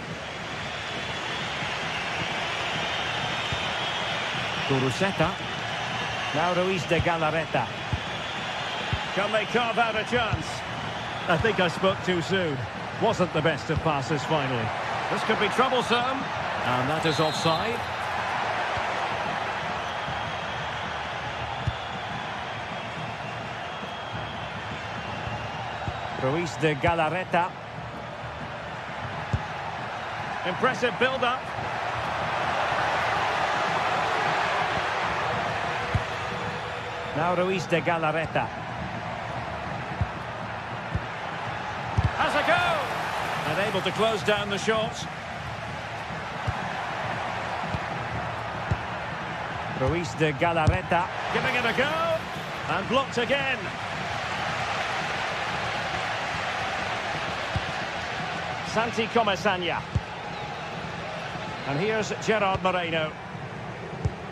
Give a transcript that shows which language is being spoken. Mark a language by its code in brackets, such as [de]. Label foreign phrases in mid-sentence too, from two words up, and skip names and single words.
[en] Kuruseta. Now Ruiz de Galarreta. Can they carve out a chance? I think I spoke too soon. Wasn't the best of passes finally. This could be troublesome. And that is offside. Ruiz de Galarreta. Impressive build-up. Now Ruiz de Galarreta. Has a go! And able to close down the shot. Ruiz de Galarreta giving it a go. And blocked again. Santi Comesaña. And here's Gerard Moreno.